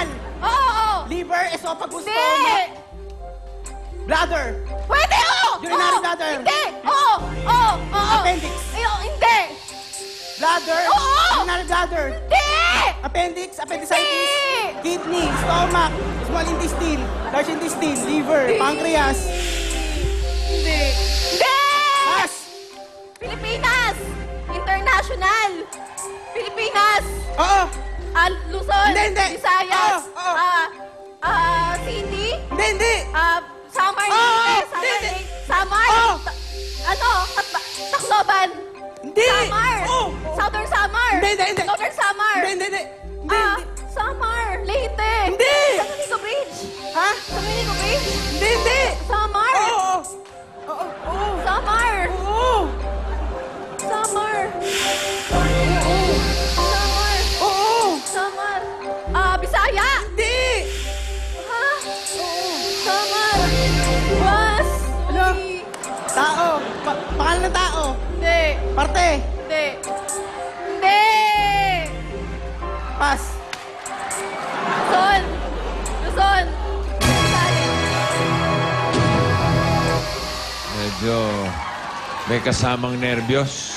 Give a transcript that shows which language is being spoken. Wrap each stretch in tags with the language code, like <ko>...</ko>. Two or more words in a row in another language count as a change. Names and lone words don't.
<tl>Oo.</tl> <en>Liver, esophagus,</en> <tl>Hindi.</tl> <en>stomach? Bladder?</en> <tl>Pwede, oo.</tl> <en>Urinary</en> <tl>Oo.</tl> <en>bladder?</en> <tl>Hindi. Oo.</tl> <en>Appendix?</en> <tl>Hindi.</tl> <en>Bladder?</en> <tl>Oo.</tl> <en>Urinary bladder?</en> <tl>Hindi.</tl> <en>Appendix? Appendicitis?</en> <tl>Hindi.</tl> <en>Kidney? Stomach? Small intestine? Large intestine? Liver? Pancreas?</en> <tl>Hindi. Pass! Pilipinas. International. Pilipinas. Oo! Luzon. Hindi. Visayas. Oo. City. Hindi! Samar. Oo. Hindi. Hindi. Samar. Oo. Tacloban. Hindi! Samar. Oo. Southern Samar. Hindi. Northern Samar. Hindi. Samar. Leyte. Hindi. San Domingo Bridge. Ha? San Domingo Bridge. Hindi! Samar. Oo! Samar. Oo! Samar. Oo. Samar. Oo! Samar. Bisaya. Hindi! Ha? Samar. Was. Ano? Uy. Tao! Pangalan ng tao! Hindi. Parte! Hindi. Pass! Luzon. Visayas. Medyo may kasamang nervyos.</tl>